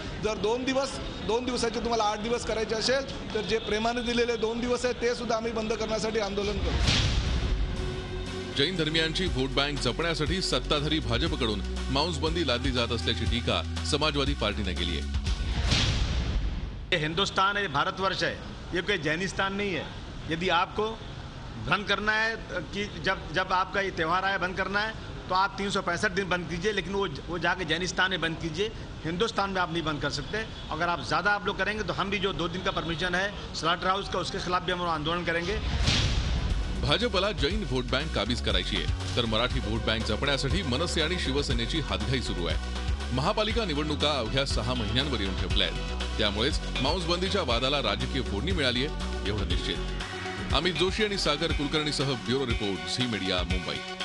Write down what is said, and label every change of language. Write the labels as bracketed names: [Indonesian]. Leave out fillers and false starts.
[Marathi] जर 2 दिवसाचे तुम्हाला 8 दिवस करायचे असेल तर जे प्रेमाने दिलेले 2 दिवस आहेत ते सुद्धा आम्ही बंद करण्यासाठी आंदोलन करू. जैन धर्मियांची व्होट बँक जपण्यासाठी सत्ताधारी भाजपकडून मांस बंदी लादली जात असल्याची टीका समाजवादी पार्टीने केली आहे. [Hindi] हिंदुस्तान है, भारतवर्ष है, ये कोई जैनिस्तान नहीं है. यदि आपको बंद करना है कि जब आपका ये त्यौहार आया बंद करना है तो आप 365 दिन बंद कीजिए, लेकिन वो जाके जैनिस्तान में बंद कीजिए. हिंदुस्तान में आप नहीं बंद कर सकते. अगर आप ज़्यादा आप लोग करेंगे तो हम भी जो 2 दिन का परमिशन है स्लॉटर हाउस का, उसके खिलाफ भी हम आंदोलन करेंगे. [Marathi] भाजपला जैन व्होट बँक काबीज करायची आहे, तर मराठी व्होट बँक जपण्यासाठी मनसे आणि शिवसेनेची हातघाई सुरू आहे. महापालिका निवडणुका अवघ्या 6 महिन्यांवर येऊन ठेपल्या आहेत. त्यामुळेच मांस बंदीच्या वादाला राजकीय फोडणी मिळाली आहे एवढं निश्चित. अमित जोशी आणि सागर कुलकर्णीसह bureau report, Zee media, Mumbai.